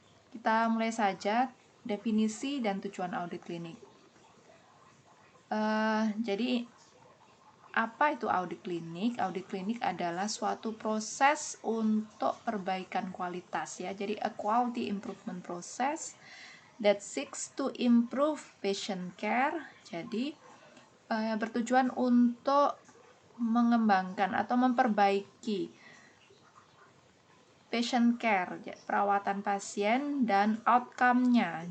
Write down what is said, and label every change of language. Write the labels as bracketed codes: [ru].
[id] Kita mulai saja definisi dan tujuan audit klinik. Jadi apa itu audit klinik? Audit klinik adalah suatu proses untuk perbaikan kualitas ya. [en] Jadi a quality improvement process that seeks to improve patient care. [id] Jadi bertujuan untuk mengembangkan atau memperbaiki patient care, perawatan pasien dan outcome-nya.